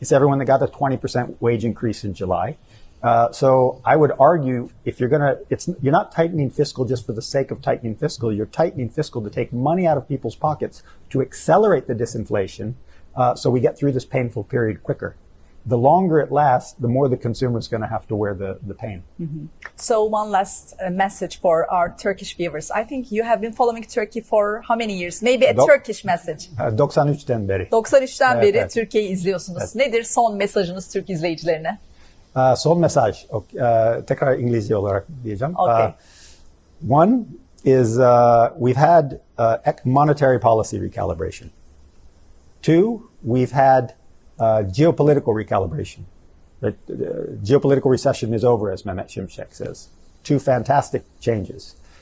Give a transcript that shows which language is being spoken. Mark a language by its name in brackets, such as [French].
[English] It's everyone that got a 20% wage increase in July. So I would argue if you're not tightening fiscal just for the sake of tightening fiscal, you're tightening fiscal to take money out of people's pockets to accelerate the disinflation. So we get through this painful period quicker. The longer it lasts, the more the consumer is going to have to wear the pain. Mm-hmm. So one last message for our Turkish viewers. I think you have been following Turkey for how many years? Maybe a Turkish message. [Turkish] 93'ten beri. 93'ten beri evet. Türkiye'yi izliyorsunuz. Evet. Nedir son mesajınız Türk izleyicilerine? Son mesaj. Tekrar İngilizce olarak diyeceğim. [English] Okay. One is we've had monetary policy recalibration. Two, we've had geopolitical recalibration. Geopolitical recession is over, as Mehmet Şimşek says. Two fantastic changes.